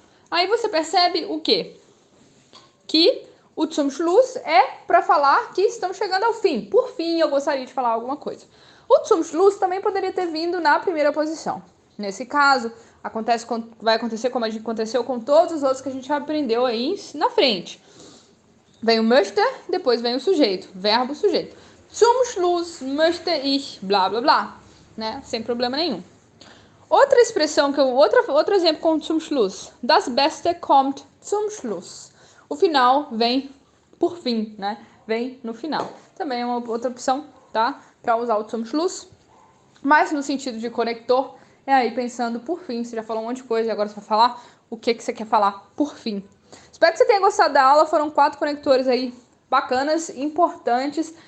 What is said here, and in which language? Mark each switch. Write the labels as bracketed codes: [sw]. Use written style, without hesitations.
[pt] Aí você percebe o quê? Que o zum Schluss é para falar que estamos chegando ao fim. Por fim, eu gostaria de falar alguma coisa. O zum Schluss também poderia ter vindo na primeira posição. Nesse caso, vai acontecer como aconteceu com todos os outros que a gente aprendeu aí na frente. Vem o möchte, depois vem o sujeito. Verbo, sujeito. [de] Zum Schluss möchte ich, blá, blá, blá. [pt] Né? Sem problema nenhum. Outra expressão, outro exemplo com zum Schluss. [de] Das Beste kommt zum Schluss. [pt] O final vem por fim, né? Vem no final. Também é uma outra opção, tá? Para usar o zum Schluss. Mas no sentido de conector, é aí pensando por fim. Você já falou um monte de coisa e agora você vai falar o que você quer falar por fim. Espero que você tenha gostado da aula. Foram 4 conectores aí bacanas, importantes.